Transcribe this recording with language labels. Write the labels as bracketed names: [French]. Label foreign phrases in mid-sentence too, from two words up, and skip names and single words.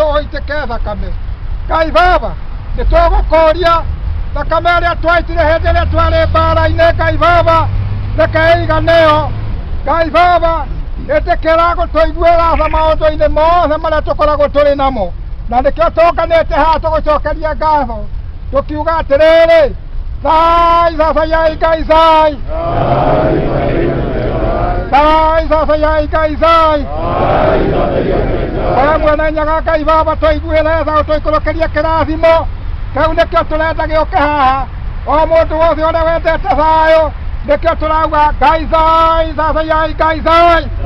[Kikuyu] ũitĩke thakame Ngai Baba nĩ tũgũkũria thakame ĩrĩa twaitire hĩndĩ ĩrĩa twarĩ mbara-inĩ Ngai Baba reke ĩiganĩyo Ngai Baba ĩtĩkĩra gũtũiguĩra tha maũndũ-inĩ mothe marĩa tũkoragwo tũrĩ namo na nĩkĩo tũnganĩte haha tũgũcokeria ngatho tũkiuga atĩrĩrĩ thai sasa yai Ngai thai thai sasa yai Ngai thai we mwene nyaga Ngai Baba tũiguĩre tha ũtũikũrũkĩrie kĩrathimo kĩu nĩkĩo tũrenda gĩũke haha o mũndũ wothe ũrĩa wendete thayũ nĩkĩo tũrauga Ngai thai sasa yai Ngai thai